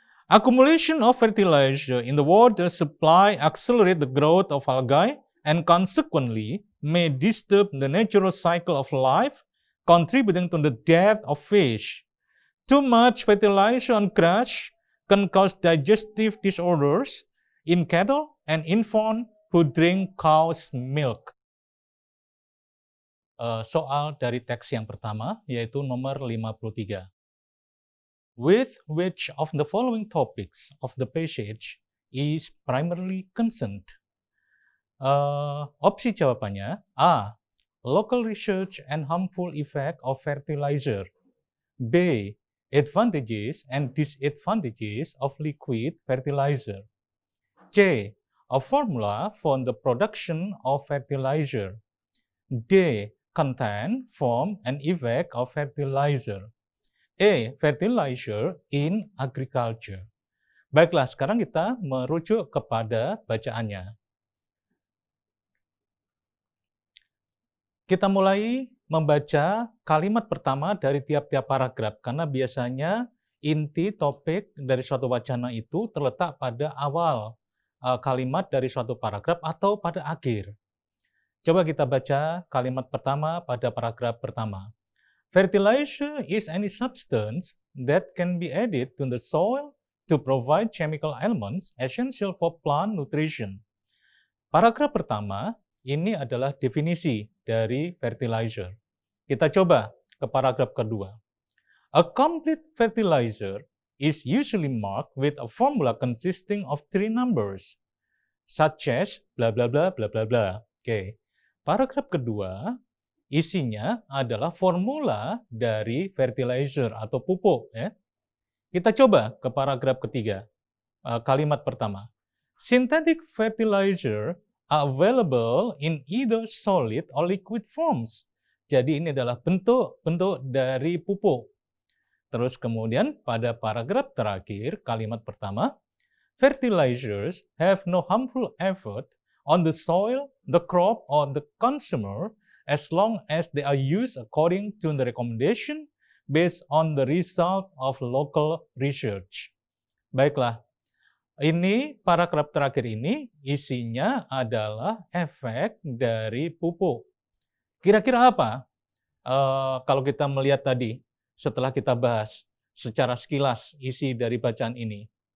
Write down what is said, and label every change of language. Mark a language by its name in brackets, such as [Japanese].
[English] Accumulation of fertilizer in the water supply accelerates the growth of algae and consequently may disturb the natural cycle of life, contributing to the death of fish. Too much fertilizer on grass can cause digestive disorders in cattle and infants who drink cow's milk. [Indonesian] Soal dari teks yang pertama, yaitu nomor 53. [English] With which of the following topics of the passage is primarily concerned? [Indonesian] Opsi jawabannya [English] A. Local research and harmful effect of fertilizer. B. Advantages and disadvantages of liquid fertilizer. C. A formula for the production of fertilizer. D. Content, form, and effect of fertilizer. E. Fertilizer in agriculture. [Indonesian] Baiklah, sekarang kita merujuk kepada bacaannya. Kita mulai membaca kalimat pertama dari tiap-tiap paragraf, karena biasanya inti topik dari suatu wacana itu terletak pada awal kalimat dari suatu paragraf atau pada akhir. Coba kita baca kalimat pertama pada paragraf pertama. [English] Fertilizer is any substance that can be added to the soil to provide chemical elements essential for plant nutrition. [Indonesian] Paragraf pertama ini adalah definisi dari fertilizer. Kita coba ke paragraf kedua. [English] A complete fertilizer is usually marked with a formula consisting of three numbers, such as bla bla bla bla bla bla. [Indonesian] Oke. Paragraf kedua isinya adalah formula dari fertilizer atau pupuk. Ya. Kita coba ke paragraf ketiga, kalimat pertama. [English] Synthetic fertilizer are available in either solid or liquid forms. [Indonesian] Jadi ini adalah bentuk dari pupuk. Terus kemudian pada paragraf terakhir, kalimat pertama, [English] fertilizers have no harmful effect on the soil, the crop, or the consumer as long as they are used according to the recommendation based on the result of local research. [Indonesian] Baiklah, ini paragraf terakhir ini isinya adalah efek dari pupuk. Kira-kira apa? Kalau kita melihat tadi, setelah kita bahas secara sekilas isi dari bacaan ini.